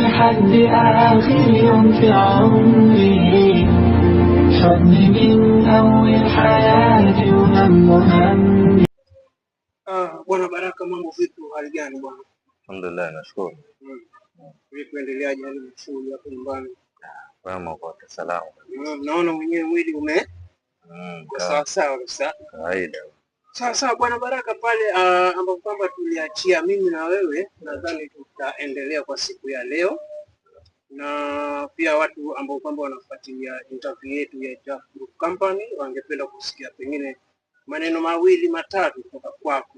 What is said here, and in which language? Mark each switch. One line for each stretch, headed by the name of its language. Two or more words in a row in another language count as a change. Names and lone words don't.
Arabic: لحد آخر يوم في عمري، حضني من أول حياتي وهم.
Swahili: Bwana Baraka, mambo vipi? Hali gani bwana? Alhamdulillah, nashukuru. Vipi endeleaje hali msuli hapo nyumbani? Kama kwa salama. Naona mwenyewe mwili sawa sawa kabisa. Kawaida. Sasa bwana Baraka, pale ambapo kwamba tuliachia mimi na wewe, nadhani tutaendelea kwa siku ya leo, na pia watu ambao kwamba wanafuatilia interview yetu ya Jaff Group Company wangependa kusikia pengine maneno mawili matatu kutoka kwako.